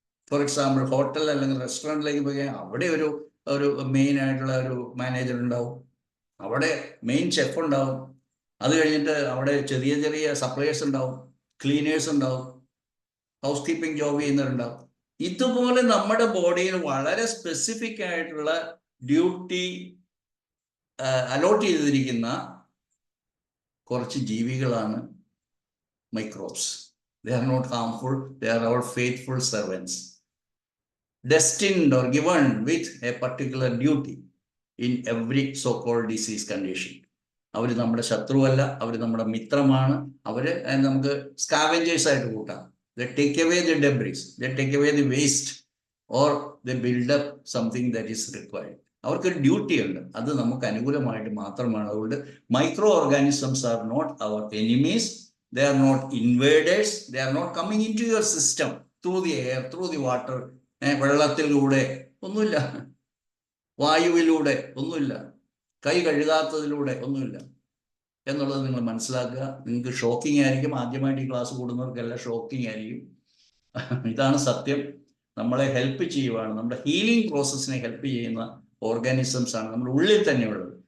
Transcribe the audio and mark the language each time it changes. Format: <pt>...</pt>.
<en>for example</en> <ml>hotel അല്ലെങ്കിൽ റെസ്റ്റോറൻറ്റിലേക്ക് പോയി അവിടെ ഒരു മെയിൻ ആയിട്ടുള്ള ഒരു മാനേജർ ഉണ്ടാവും, അവിടെ മെയിൻ ഷെഫ് ഉണ്ടാവും, അത് കഴിഞ്ഞിട്ട് അവിടെ ചെറിയ ചെറിയ സപ്ലയേഴ്സ് ഉണ്ടാവും, ക്ലീനേഴ്സ് ഉണ്ടാവും, ഹൗസ് കീപ്പിംഗ് ജോബ് ചെയ്യുന്നവരുണ്ടാവും. ഇതുപോലെ നമ്മുടെ ബോഡിയിൽ വളരെ സ്പെസിഫിക് ആയിട്ടുള്ള ഡ്യൂട്ടി അലോട്ട് ചെയ്തിരിക്കുന്ന കുറച്ച് ജീവികളാണ് microbes.</ml> <en>They are not harmful, they are our faithful servants, destined or given with a particular duty in every so-called disease condition.</en> <ml>അവർ നമ്മുടെ ശത്രുവല്ല, അവർ നമ്മുടെ മിത്രമാണ്. അവര് നമുക്ക് സ്കാവെഞ്ചേഴ്സ് ആയിട്ട് കൂട്ടാം.</ml> <en>They take away the debris, they take away the waste, or they build up something that is required.</en> <ml>അവർക്കൊരു duty ഉണ്ട്, അത് നമുക്ക് അനുകൂലമായിട്ട് മാത്രമാണ്. അതുകൊണ്ട് micro organisms</ml> <en>Are not our enemies. They are not invaders. They are not coming into your system through the air, through the water.</en> <ml>വെള്ളത്തിലൂടെ ഒന്നുമില്ല, വായുവിലൂടെ ഒന്നുമില്ല. കൈ കഴുകാത്തതിലൂടെ ഒന്നുമില്ല എന്നുള്ളത് നിങ്ങൾ മനസ്സിലാക്കുക. നിങ്ങൾക്ക് ഷോക്കിംഗ് ആയിരിക്കും, ആദ്യമായിട്ട് ഈ ക്ലാസ് കൂടുന്നവർക്കെല്ലാം ഷോക്കിംഗ് ആയിരിക്കും. ഇതാണ് സത്യം. നമ്മളെ ഹെൽപ്പ് ചെയ്യുവാണ്, നമ്മുടെ ഹീലിംഗ് പ്രോസസ്സിനെ ഹെൽപ്പ് ചെയ്യുന്ന ഓർഗാനിസംസ് ആണ് നമ്മുടെ ഉള്ളിൽ തന്നെ ഉള്ളത്.</ml>